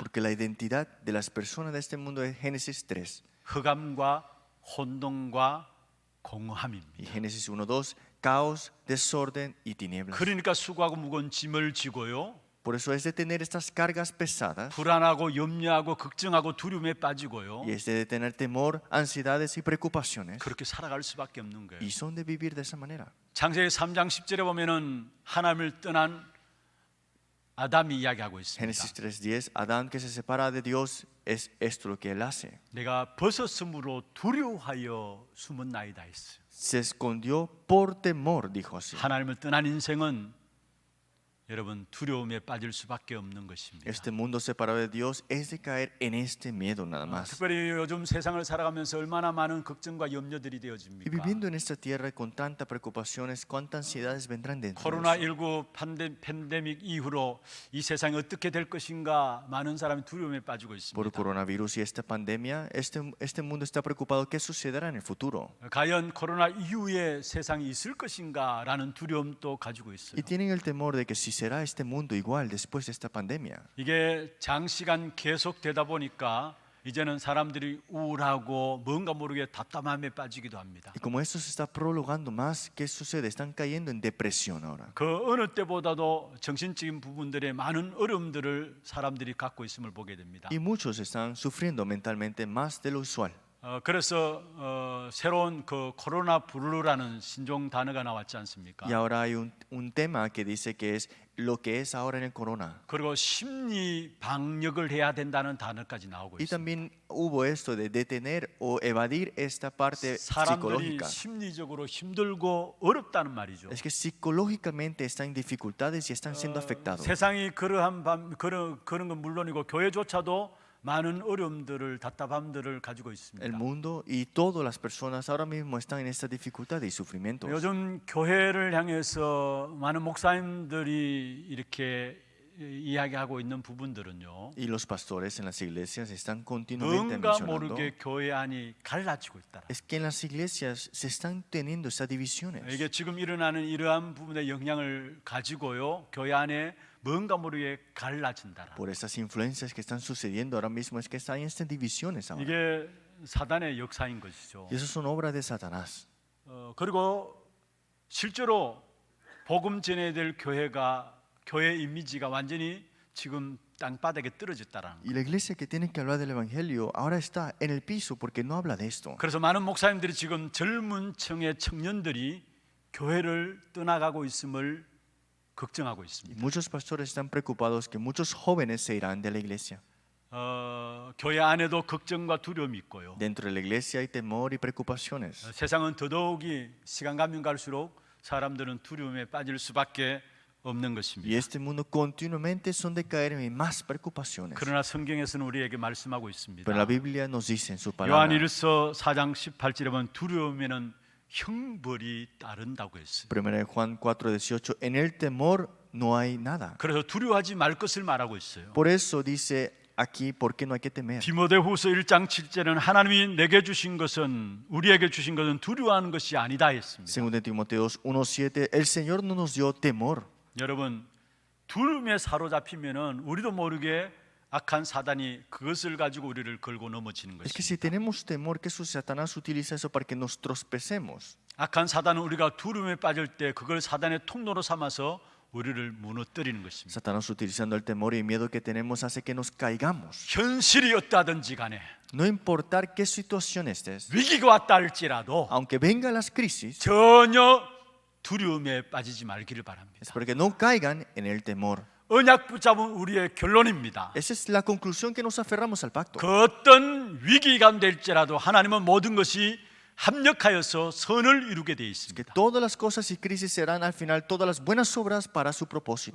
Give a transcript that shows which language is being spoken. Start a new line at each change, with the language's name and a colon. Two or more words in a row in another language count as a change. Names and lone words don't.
Spanish: Porque la identidad de las personas de este mundo es Génesis 3
Korean: 흑암과 혼돈과
Spanish: y
Korean: 공허함입니다.
Spanish: Génesis 1:2, caos, desorden y tinieblas.
Korean: 그러니까 수고하고 무거운 짐을 지고요.
Spanish: Por eso es de tener estas cargas pesadas
Korean: 불안하고 염려하고 걱정하고 두려움에 빠지고요.
Spanish: y es de tener temor, ansiedades y preocupaciones
Korean: 그렇게 살아갈 수밖에 없는 거예요.
Spanish: y son de vivir de esa manera.
Korean: 창세기 3장 10절에 보면은 하나님을 떠난 아담이 이야기하고 있습니다.
Spanish: Génesis 3:10, Adán que se separa de Dios, es esto lo que él hace.
Korean: 내가 벗었으므로 두려워하여 숨었나이다 했어요.
Spanish: Se escondió por temor, dijo así.
Korean: 하나님을 떠난 인생은 여러분 두려움에 빠질 수밖에 없는 것입니다.
Spanish: Este mundo separado de Dios es de caer en este miedo nada más.
Korean: 특별히 요즘 세상을 살아가면서 얼마나 많은 걱정과 염려들이
Spanish: Y
Korean: 되어집니까?
Spanish: viviendo en esta tierra con tantas preocupaciones, cuántas ansiedades vendrán dentro de nosotros.
Korean: 코로나19 팬데믹 이후로 이 세상이 어떻게 될 것인가 많은 사람이 두려움에 빠지고
Spanish: Por
Korean: 있습니다.
Spanish: coronavirus y esta pandemia, este mundo está preocupado qué sucederá en el futuro.
Korean: 과연 코로나 이후에 세상이 있을 것인가라는 두려움도 가지고 있어요.
Spanish: Y tienen el temor de que si será este mundo igual después de esta pandemia.
Korean: 이게 장시간 계속되다 보니까 이제는 사람들이 우울하고 뭔가 모르게 답답함에 빠지기도 합니다.
Spanish: Y como esto se está prolongando más, ¿qué sucede? Están cayendo en depresión ahora.
Korean: 그 어느 때보다도 정신적인 부분들의 많은 어려움들을 사람들이 갖고 있음을 보게 됩니다.
Spanish: Y muchos están sufriendo mentalmente más de lo usual.
Korean: 그래서 새로운 그 코로나 블루라는 신종 단어가 나왔지 않습니까?
Spanish: Y ahora hay un tema que dice que es lo que es ahora en el corona.
Korean: 그리고 심리 방역을 해야 된다는 단어까지 나오고
Spanish: Y
Korean: 있습니다.
Spanish: también hubo esto de detener o evadir esta parte
Korean: 사람들이
Spanish: psicológica.
Korean: 심리적으로 힘들고 어렵다는 말이죠.
Spanish: Es que psicológicamente están en dificultades y están siendo afectados.
Korean: 세상이 그런 건 물론이고 교회조차도 많은 어려움들을 답답함들을 가지고 있습니다.
Spanish: El mundo y todas las personas ahora mismo están en esta dificultad y sufrimientos.
Korean: 요즘 교회를 향해서 많은 목사님들이 이렇게 이야기하고 있는 부분들은요.
Spanish: Y los pastores en las iglesias están continuamente
Korean: 뭔가
Spanish: mencionando.
Korean: 모르게 교회 안이 갈라지고 있다.
Spanish: Es que en las iglesias se están teniendo esas divisiones.
Korean: 이게 지금 일어나는 이러한 부분의 영향을 가지고요. 교회 안에 뭔가 모르게 갈라진다.
Spanish: Por esas influencias que están sucediendo ahora mismo es que están en estas divisiones ahora.
Korean: 이게 사단의 역사인 것이죠.
Spanish: Y eso son obras de Satanás.
Korean: 그리고 실제로 복음 전해야 될 교회 이미지가 완전히 지금 땅바닥에 떨어졌다라는
Spanish: Y la iglesia que tiene que hablar del evangelio ahora está en el piso porque no habla de esto.
Korean: 그래서 많은 목사님들이 지금 젊은 층의 청년들이 교회를 떠나가고 있음을 걱정하고
Spanish: Y
Korean: 있습니다.
Spanish: muchos pastores están preocupados que muchos jóvenes se irán de la iglesia.
Korean: 교회 안에도 걱정과 두려움이 있고요.
Spanish: Dentro de la iglesia hay temor y preocupaciones.
Korean: 세상은 더더욱이 시간 가면 갈수록 사람들은 두려움에 빠질 수밖에 없는
Spanish: Y
Korean: 것입니다.
Spanish: este mundo continuamente son de caer en más preocupaciones.
Korean: 그러나 성경에서는 우리에게 말씀하고 있습니다.
Spanish: Pero la Biblia nos dice en su palabra,
Korean: 요한일서 4장 18절에 보면 두려움에는 형벌이 따른다고 했어요.
Spanish: 1 Juan 4:18, en el temor no hay nada.
Korean: 그래서 두려워하지 말 것을 말하고 있어요.
Spanish: Por eso dice aquí, ¿por qué no hay que temer?
Korean: 디모데후서 1장 7절에는 하나님이 내게 주신 것은 우리에게 주신 것은 두려워하는 것이 아니다 했습니다.
Spanish: Según de Timoteo 1:7, el Señor no nos dio temor.
Korean: 여러분, 두려움에 사로잡히면은 우리도 모르게 악한 사단이 그것을 가지고 우리를 걸고 넘어지는
Spanish: Es que si
Korean: 것입니다.
Spanish: tenemos temor, que Satanás utiliza eso para que nos trospecemos.
Korean: 악한 사단은 우리가 두려움에 빠질 때 그걸 사단의 통로로 삼아서 우리를 무너뜨리는 것입니다.
Spanish: Satanás, utilizando el temor y el miedo que tenemos, hace que nos caigamos.
Korean: 현실이 어떠하든지 간에
Spanish: No importar qué situación estés,
Korean: 위기가 왔다 할지라도
Spanish: aunque vengan las crisis,
Korean: 전혀 두려움에 빠지지 말기를 바랍니다.
Spanish: es para que no caigan en el temor.
Korean: 언약 붙잡은 우리의 결론입니다.
Spanish: Esa es la conclusión que nos aferramos al pacto.
Korean: 그 어떤 위기 가운데 일지라도 하나님은 모든 것이 합력하여서 선을 이루게 되어
Spanish: Que
Korean: 있습니다.
Spanish: todas las cosas y crisis serán al final todas las buenas obras para su propósito.